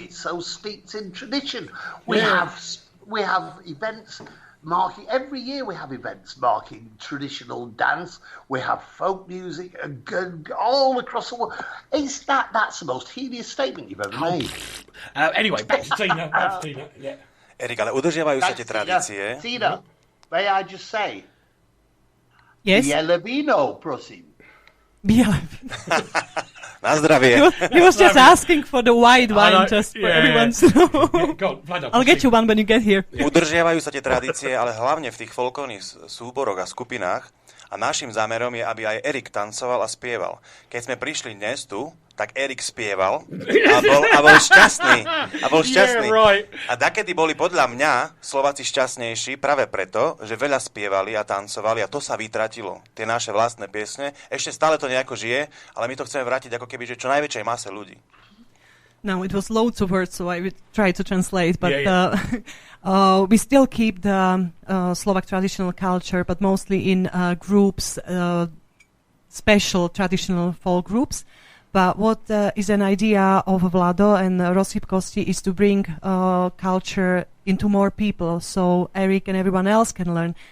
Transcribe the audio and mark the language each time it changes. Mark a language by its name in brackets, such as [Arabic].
[English] It's so steeped in tradition. We have events marking every year. We have events marking traditional dance. We have folk music all across the world. That's the most hideous statement you've ever made. Anyway, back to Tina. Yeah. [Slovak] Erik, ale udržiavajú sa tie tradície. [English] Tina, may I just say? Yes. [Slovak] Biele víno, prosím. Na zdravie. [English] He was just asking for the white wine, just for everyone to know. I'll get you one when you get here. [Slovak] Udržiavajú sa tie tradície, ale hlavne v tých folklórnych súboroch a skupinách. A našim zámerom je, aby aj Erik tancoval a spieval. Keď sme prišli dnes tu, tak Erik spieval a bol šťastný. [English] Yeah, right. [Slovak] A dakedy boli podľa mňa Slováci šťastnejší práve preto, že veľa spievali a tancovali a to sa vytratilo. Tie naše vlastné piesne. Ešte stále to nejako žije, ale my to chceme vrátiť ako keby, že čo najväčšej mase ľudí. [English] No, it was loads of words, so I would try to translate. But we still keep the Slovak traditional culture, but mostly in groups, special traditional folk groups. But what is an idea of Vlado and Rosipkosti is to bring culture into more people, so Eric and everyone else can learn.